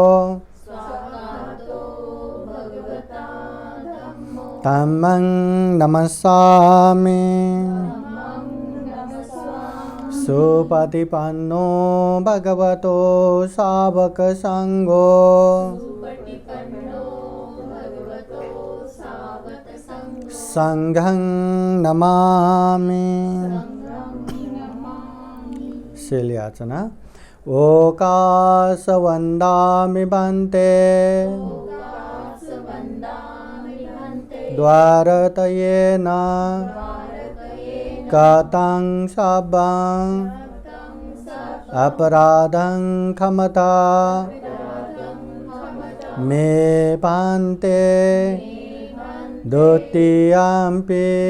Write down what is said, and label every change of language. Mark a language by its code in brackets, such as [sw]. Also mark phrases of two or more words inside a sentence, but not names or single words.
[pi] धम्मं नमस्सामि सुपतिपन्नो भगवतो सावक संघो संघं नमामि। शैल्याचना। ओकाश वन्दामि भन्ते द्वारतयेन कथं शब्दं अपराधं क्षमता मे भन्ते द्वितीयम्पि